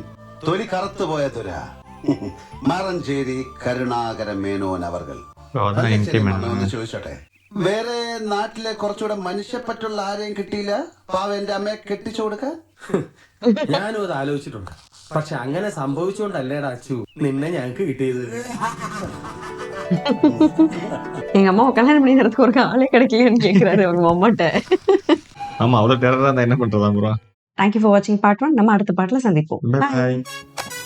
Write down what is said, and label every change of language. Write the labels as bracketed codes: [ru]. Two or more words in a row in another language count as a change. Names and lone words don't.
[ml] തൊലി കറുത്തുപോയ തുര. മാറഞ്ചേരി കരുണാകര മേനോൻ അവർകൾ. ഒന്ന് ചോദിച്ചോട്ടെ, വേറെ നാട്ടിലെ കുറച്ചുകൂടെ മനുഷ്യപ്പറ്റുള്ള ആരെയും കിട്ടിയില്ല പാവന്റെ അമ്മയെ കെട്ടിച്ചു കൊടുക്കാൻ? ഞാനും അത് ആലോചിച്ചിട്ടുണ്ട്. പക്ഷെ അങ്ങനെ സംഭവിച്ചുകൊണ്ടല്ലേടാ അച്ചു നിന്നെ ഞങ്ങക്ക് കിട്ടിയത്. [ta] எங்க அம்மாவை கல்யாணம் பண்ணி தரத்துக்கு ஒரு ஆளே கிடைக்கலைன்னு கேட்கிறாரு அவங்க அம்மாட்ட. ஆமா, அவ்வளவு டெரரா இருந்தா என்ன பண்றதா ப்ரோ? [en] thank you for watching part 1. [ta] நம்ம அடுத்த பாட்டுல சந்திப்போம். Bye.